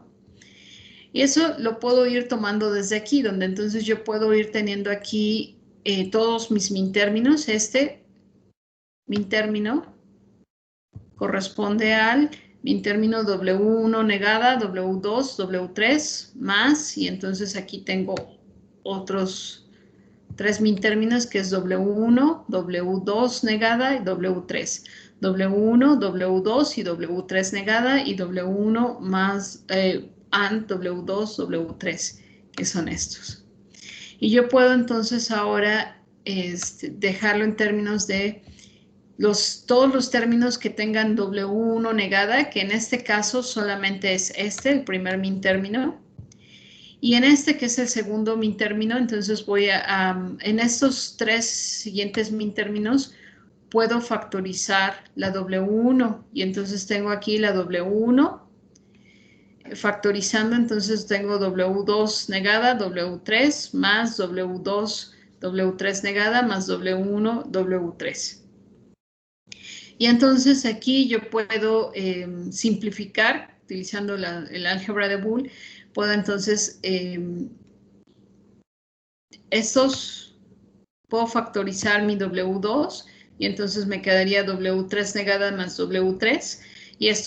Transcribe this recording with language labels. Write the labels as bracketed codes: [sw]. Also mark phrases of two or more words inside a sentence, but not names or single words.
[es] Y eso lo puedo ir tomando desde aquí, donde entonces yo puedo ir teniendo aquí todos mis min-términos. Este min-término corresponde al min-término W1 negada, W2, W3 más, y entonces aquí tengo otros 3 min-términos, que es W1, W2 negada y W3. W1, W2 y W3 negada, y W1 más AND W2, W3, que son estos. Y yo puedo entonces ahora dejarlo en términos de todos los términos que tengan W1 negada, que en este caso solamente es el primer min-término. Y en este, que es el segundo min-término, entonces voy en estos 3 siguientes min-términos, puedo factorizar la W1. Y entonces tengo aquí la W1. Factorizando, entonces tengo W2 negada, W3, más W2, W3 negada, más W1, W3. Y entonces aquí yo puedo simplificar, utilizando el álgebra de Boole. Puedo entonces, puedo factorizar mi W2, y entonces me quedaría W3 negada más W3, y esto,